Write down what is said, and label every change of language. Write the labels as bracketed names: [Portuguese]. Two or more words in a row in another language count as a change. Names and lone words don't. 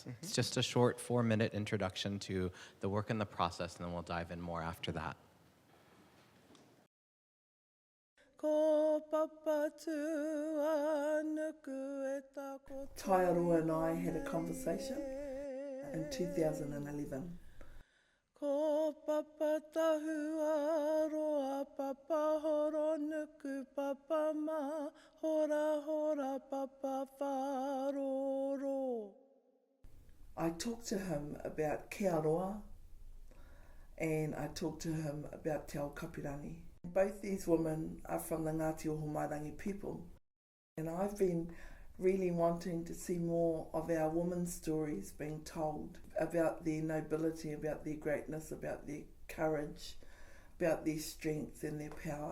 [English] It's just a short 4-minute introduction to the work and the process, and then we'll dive in more after that. Taiaroa and I had a conversation in 2011. [Māori] Ko papa tahua roa papa horo nuku papa ma hora hora papa wharoro. [English] I talked to him about kia roa, and I talked to him about Te Ao Kapurangi. Both these women are from the Ngāti Ohomairangi people, and I've been really wanting to see more of our women's stories being told about their nobility, about their greatness, about their courage, about their strength and their power.